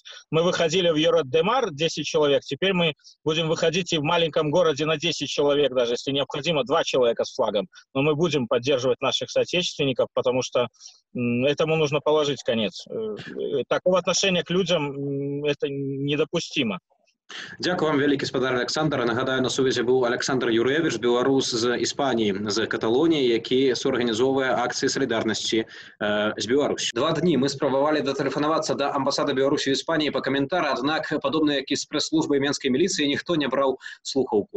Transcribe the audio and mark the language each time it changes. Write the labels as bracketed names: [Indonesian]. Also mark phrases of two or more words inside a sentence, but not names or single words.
[Russian] Мы выходили в Йорет-де-Мар 10 человек, теперь мы будем выходить и в маленьком городе на 10 человек, даже если необходимо 2 человека с флагом. Но мы будем поддерживать наших соотечественников, потому что этому нужно положить конец. Такого отношения к людям это недопустимо. [Belarusian] Дякую вам вялікі, спадар Александр. Нагадаю, на сувязі був Александр Юревич, беларус з Іспаніі, з Каталоніі, які суарганізоўвае акцыі салідарнасці з Беларусью. 2 дні мы спрабавалі датэлефанавацца да амбасады Беларусі ў Іспаніі па каментар, аднак, падобна як і з прэс-службай менскай міліцыі, ніхто не браў слухаўку.